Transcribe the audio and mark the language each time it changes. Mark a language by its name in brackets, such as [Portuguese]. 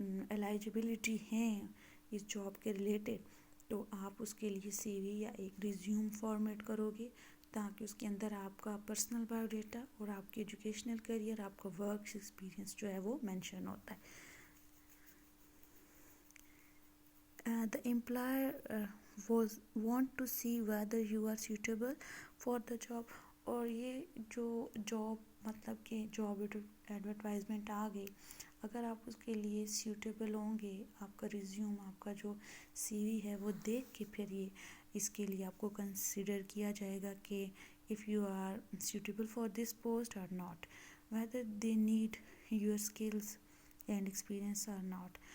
[Urdu] Eligibility ہیں اس job کے related, تو آپ اس کے لیے سی وی یا ایک ریزیوم فارمیٹ کرو گے تاکہ اس کے اندر آپ کا پرسنل بایو ڈیٹا اور آپ کی ایجوکیشنل کیریئر، آپ کا ورک ایکسپیرینس جو ہے وہ مینشن ہوتا ہے. [English] The employer want to see whether you are suitable for the job. [Urdu] اور یہ جو جاب مطلب کہ جاب ایڈورٹائزمنٹ آ گئی، اگر آپ اس کے لیے سیوٹیبل ہوں گے، آپ کا ریزیوم، آپ کا جو سی وی ہے وہ دیکھ کے پھر یہ اس کے لیے آپ کو کنسیڈر کیا جائے گا کہ [English] if you are suitable for this post or not, [Urdu] whether they need your skills and experience or not.